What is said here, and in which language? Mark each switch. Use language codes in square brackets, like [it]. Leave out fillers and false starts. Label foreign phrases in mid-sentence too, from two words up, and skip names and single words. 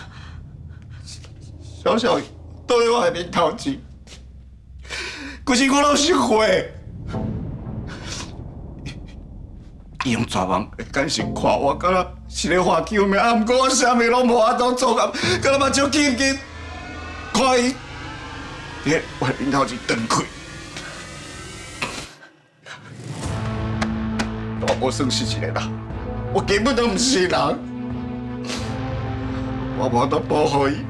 [nan] 小小倒在我的面頭前，規身軀攏是血。伊用絕望的眼神看我，敢若是咧發救命，毋過我啥物攏無法度做啊，敢若目睭緊緊看伊伫我的面頭前斷開。我無算是一個人，我根本都毋是人，我無法度保護伊。